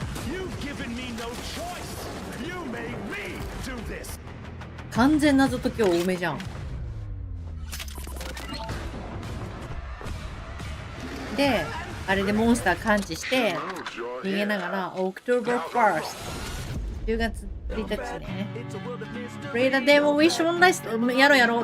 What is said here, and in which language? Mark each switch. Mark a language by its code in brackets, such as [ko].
[en] You've given me no choice. You made me do this. [ja] 完全謎解き多めじゃん。で、あれでモンスター感知して逃げながら [en] October 1st [ja] 10月1日ね。 [en] Play the demo wish on list [ja] やろう。